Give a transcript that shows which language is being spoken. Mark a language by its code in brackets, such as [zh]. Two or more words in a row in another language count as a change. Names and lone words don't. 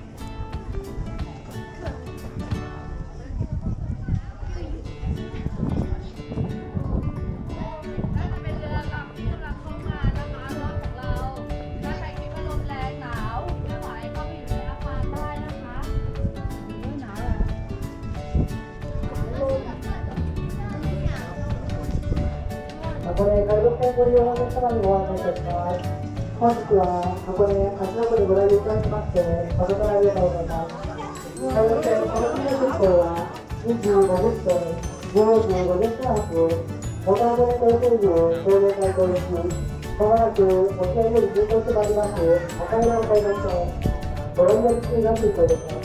[th] เป็นเรือลำที่กำลังเข้ามานะคะรถของเรา ถ้าใครคิดว่าลมแรงหนาวไม่ไหวเข้าไปอยู่ในอาคารได้นะคะหนาวเหรอ [ja] 箱根海賊船ご利用のお客様にご案内いたします。本日は箱根芦ノ湖にご来場いただきまして誠にありがとうございます。海賊船この日の出港は25分線10時50分発元箱根港経由東洋海港行きまもなく沖合より入港してまいります赤色の海賊船ご覧の注意がついております。